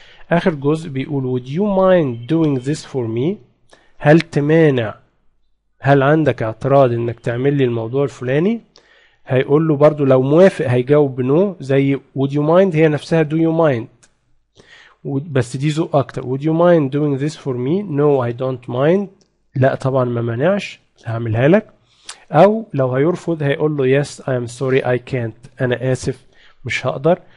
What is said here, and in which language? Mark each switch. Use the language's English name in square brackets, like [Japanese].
[Arabic] آخر جزء بيقول [English] would you mind doing this for me [Arabic] هل تمانع هل عندك اعتراض انك تعمل لي الموضوع الفلاني، هيقول له برضو لو موافق هيجاوب بنو زي [English] would you mind [Arabic] هي نفسها [English] do you mind [Arabic] بس دي ذوق اكتر. [English] would you mind doing this for me no I don't mind [Arabic] لا طبعا ما مانعش هعملها لك. او لو هيرفض هيقول له [English] yes I am sorry I can't [Arabic] انا اسف مش هقدر.